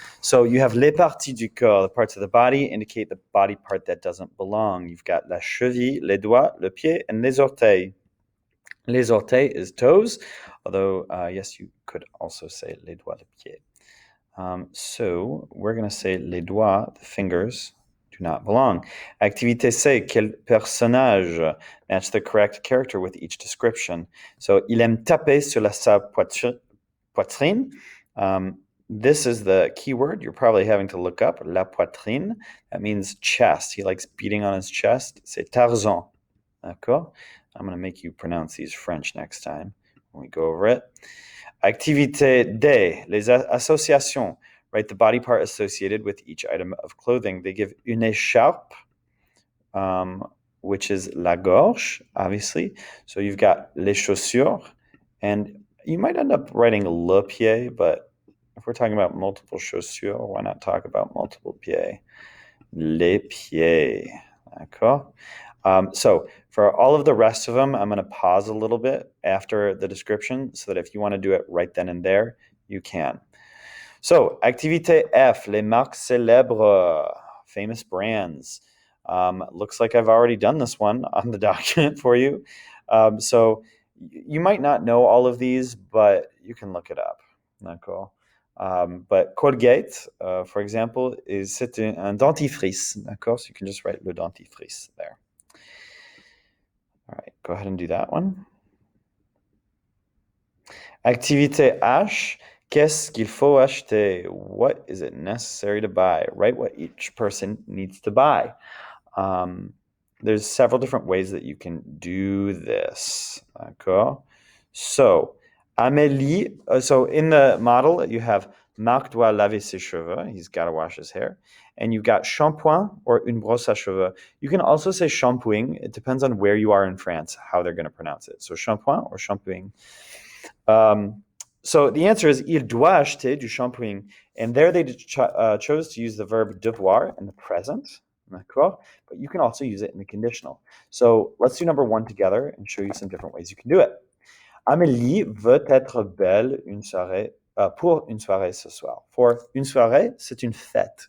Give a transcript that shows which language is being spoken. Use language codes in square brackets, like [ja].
[en] So you have [fr] les parties du corps, [en] the parts of the body, indicate the body part that doesn't belong. You've got [fr] la cheville, les doigts, le pied, and les orteils. Les orteils [en] is toes, although yes, you could also say [fr] les doigts, le pied. [en] So we're going to say [fr] les doigts, [en] the fingers, do not belong. [fr] Activité C, quel personnage? [en] Match the correct character with each description. So, [fr] il aime taper sur sa poitrine. [en] This is the keyword you're probably having to look up, la poitrine. That means chest. He likes beating on his chest. [fr] C'est Tarzan. D'accord? [en] I'm going to make you pronounce these French next time when we go over it. [fr] Activité D, les associations, [en] right? The body part associated with each item of clothing. They give [fr] une écharpe, [en] which is [fr] la gorge, [en] obviously. So you've got [fr] les chaussures, [en] and you might end up writing [fr] le pied, [en] but if we're talking about multiple chaussures, why not talk about multiple pieds? [fr] Les pieds, d'accord? [en] So for all of the rest of them, I'm going to pause a little bit after the description so that if you want to do it right then and there, you can. So, [fr] activité F, les marques célèbres, [en] famous brands. Looks like I've already done this one on the document for you. So you might not know all of these, but you can look it up. [fr] D'accord? [en] But Colgate, for example, [fr] c'est un dentifrice. D'accord? [en] So you can just write [fr] le dentifrice [en] there. All right, go ahead and do that one. [fr] Activité H, qu'est-ce qu'il faut acheter? [en] What is it necessary to buy? Write what each person needs to buy. There's several different ways that you can do this. [fr] D'accord? [en] So, Amélie, so in the model, you have [fr] Marc doit laver ses cheveux. [en] He's got to wash his hair. And you've got shampoing or [fr] une brosse à cheveux. [en] You can also say shampooing. It depends on where you are in France, how they're going to pronounce it. So, shampoing or shampooing. So the answer is [fr] il doit acheter du shampoing. [en] And there they chose to use the verb devoir in the present. [fr] D'accord? [en] But you can also use it in the conditional. So let's do number one together and show you some different ways you can do it. [fr] Amélie veut être belle pour une soirée ce soir. [en] For [fr] une soirée, c'est une fête.